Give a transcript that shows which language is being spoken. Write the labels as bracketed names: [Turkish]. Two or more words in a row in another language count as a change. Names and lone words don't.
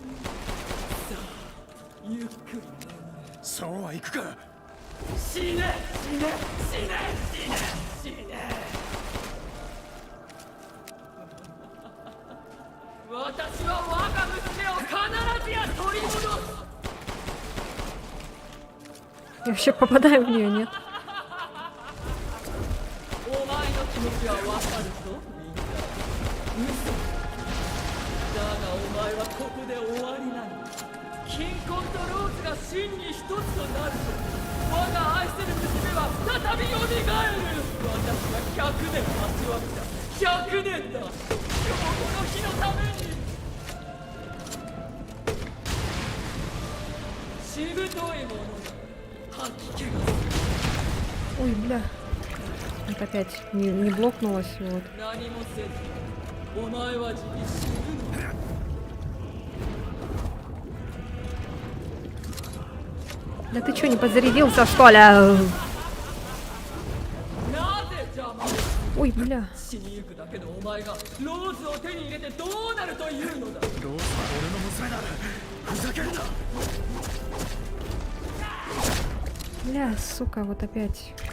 [Japanese] さあ、ゆっくりそうはいくか。死ね死ね死ね死ね死ね。私は我が娘を必ずや取り戻す。 [Russian] Я вообще попадаю в нее, нет? [Japanese] お前の気持ちはわかるぞ。嘘だがお前はここで終わりなの。金婚とローズが真に一つとなると我が愛する娘は再び蘇る。私は100年待ちわびた。100年だ。今日この日のために。しぶといものだ。吐き気がする。 [Russian] Ой, бля. Это опять не блокнулась, вот. [Japanese] 何もせずお前はじき死ぬの。 [Russian] Да ты чё, не подзарядился, что ли? [Japanese] なぜ邪魔を。 [Russian] Ой, бля. [Japanese] 死にゆくだけのお前がローズを手に入れてどうなるというのだ。ローズは俺の娘だ。ふざけるな。 [Russian] Бля, сука, вот опять.